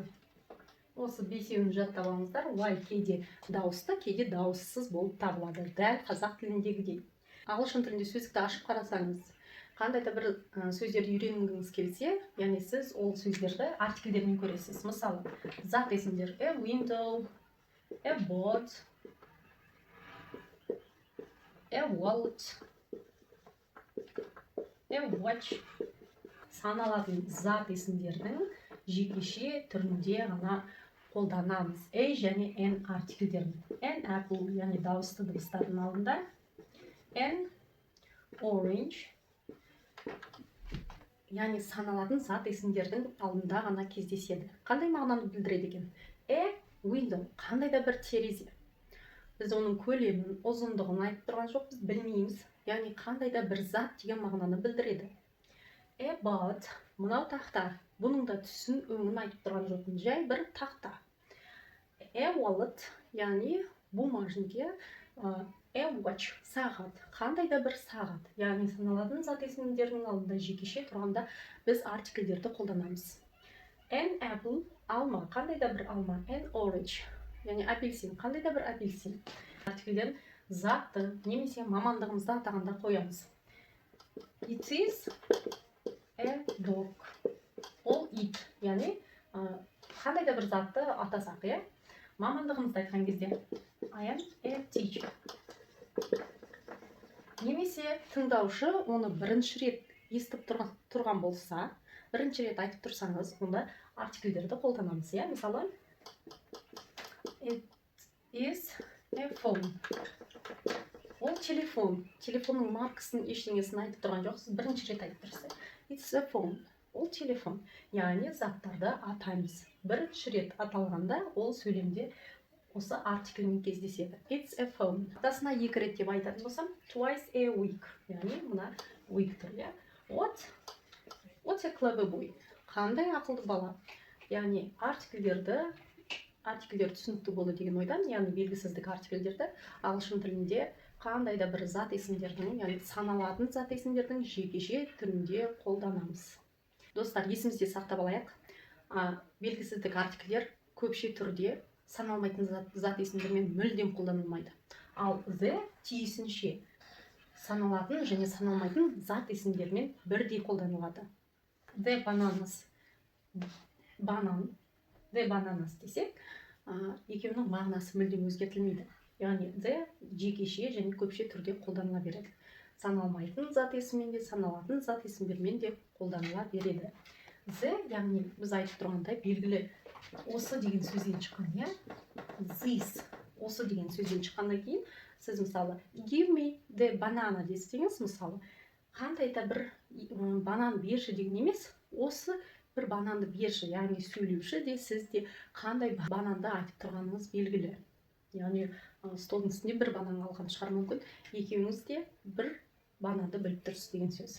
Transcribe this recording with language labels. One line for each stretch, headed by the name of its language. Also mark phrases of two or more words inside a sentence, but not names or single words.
Kazakh: Осы бесеуін жаттап алыңыздар. Y кейде дауысты, кейде дауыссыз болып табылады. Дәл қазақ тіліндегідей. Ағылшын тілінде сөздікті ашып қарасаңыз, қандай да бір сөздерді үйренгіңіз келсе, яғни сіз ол сөздерді артикльдермен көресіз. Мысалы, зат есімдер:
English: a window, a boat, a wallet, a watch.
Kazakh: Саналатын зат есімдердің жекеше түрінде ғана қолданамыз. A және N артикльдерін.
English: An apple,
Kazakh: яғни дауысты дыбыстардың алдында.
English: An orange,
Kazakh: яғни саналатын зат есімдердің алдында ғана кездеседі. Қандай мағынаны білдіреді екен?
English: A window,
Kazakh: қандай да бір терезе. Біз оның көлемін, ұзындығын айтып тұрған жоқпыз, білмейміз. Яғни қандай да бір зат деген мағынаны білдіреді.
English: A boat,
Kazakh: мынау тақта. Бұның да түсін, өңін айтып тұрған жоқпын, жай бір тақта.
English: A wallet,
Kazakh: яғни бумажнике.
English: A watch,
Kazakh: сағат. Қандай да бір сағат. Яғни саналатын зат есімдерінің алдында жекеше тұрғанда біз артикльдерді қолданамыз.
English: An apple,
Kazakh: алма. Қандай да бір алма.
English: An orange,
Kazakh: яғни апельсин. Қандай да бір апельсин. Артикльдерін затты немесе мамандығымызды атағанда қоямыз.
English: It is a dog.
Kazakh: Ол ит, яғни қандай да бір затты атасақ, мамандығымызды айтқан кезде
English: I am a teacher.
Kazakh: Немесе тыңдаушы оны бірінші рет естіп тұрған болса, бірінші рет айтып тұрсаңыз, онда артикльдерді қолданамыз. Мысалы,
English: it is a phone.
Kazakh: Ол телефон. Телефонның маркасын, ештеңесін айтып тұрған жоқсыз, бірінші рет айтып тұрсыз.
English: It's a phone.
Kazakh: Ол телефон. Яғни заттарды атаймыз. Бірінші рет аталғанда ол сөйлемде осы артикльмен кездеседі.
English: It's a phone.
Kazakh: Аптасына 2 рет деп айтатын болсам,
English: twice a week.
Kazakh: Яғни мына week тұр.
English: What's a clever boy?
Kazakh: Қандай ақылды бала? Яғни артикльдер түсінікті болу деген ойдан, яғни белгісіздік артикльдерді ағылшын тілінде қандай да бір зат есімдердің, яғни саналатын зат есімдердің жекеше түрінде қолданамыз. Достар, есімізде сақтап алайық. Белгісіздік артикльдер көпше түрде саналмайтын зат есімдермен мүлдем қолданылмайды. Ал the тиісінше саналатын және саналмайтын зат есімдермен бірдей қолданылады.
English: The bananas, банан.
Kazakh: The bananas десек, екеуінің мағынасы мүлдем өзгертілмейді. Яғни the жекеше және көпше түрде қолданыла береді. Саналмайтын зат есіммен де, саналатын зат есімдермен де қолданыла береді. The, яғни біз айтып тұрғандай белгілі осы деген сөзден шыққан, this, осы деген сөзден шыққаннан кейін, сіз мысалы
English: give me the banana
Kazakh: десеңіз, мысалы қандай да бір банан берші деген емес, осы бір бананды берші, яғни сөйлеуші де, сіз де қандай бананды айтып тұрғаныңыз белгілі. Яғни столдың үстінде бір банан алған шығар мүмкін, екеуіңіз де бір бананды біліп тұрсыз деген сөз.